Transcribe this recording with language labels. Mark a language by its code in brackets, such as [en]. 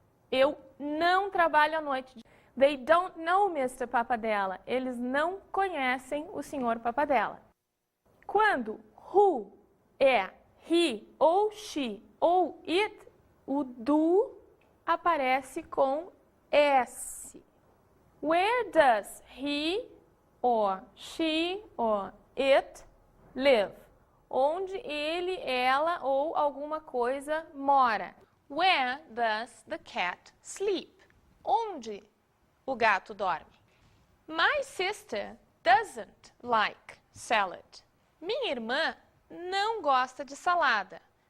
[pt] Eu não trabalho à noite. [en] They don't know Mr. Papadella. [pt] Eles não conhecem o Sr. Papadella. Quando who é he ou she ou it, o do aparece com S. [en] Where does he or she or it live? [pt] Onde ele, ela ou alguma coisa mora. [en] Where does the cat sleep? [pt] Onde o gato dorme. [en] My sister doesn't like salad. [pt] Minha irmã não gosta de salada.